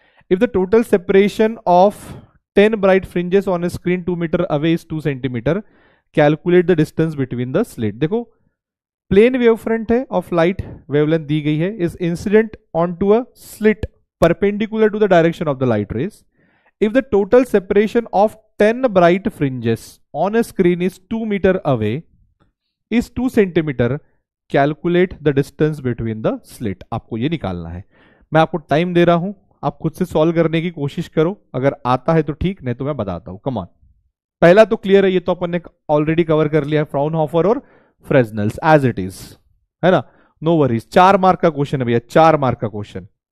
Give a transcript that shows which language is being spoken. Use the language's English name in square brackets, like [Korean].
[English] If the total separation of 10 bright fringes on a screen 2 metre away is 2 centimetre, calculate the distance between the slit. [Hindi] देखो [English] plane wave front है of light wavelength [Hindi] दी गई है, [English] Is incident on to a slit perpendicular to the direction of the light rays. If the total separation of 10 bright fringes on a screen is 2 meter away, is 2 centimeter, calculate the distance between the slit. [Hindi] आपको ये निकालना है, मैं आपको time दे रहा हूं, आप खुद से सॉल्व करने की कोशिश करो, अगर आता है तो ठीक, नहीं तो मैं बताता हूं। कम ऑन, पहला तो क्लियर है, ये तो अपन ने ऑलरेडी कवर कर लिया है, फ्राउनहोफर और फ्रेजनेल्स [English] as it is, [Hindi] है ना, [English] No worries. [Hindi] 4 मार्क का क्वेश्चन है भैया, 4 मार्क का क्वेश्चन।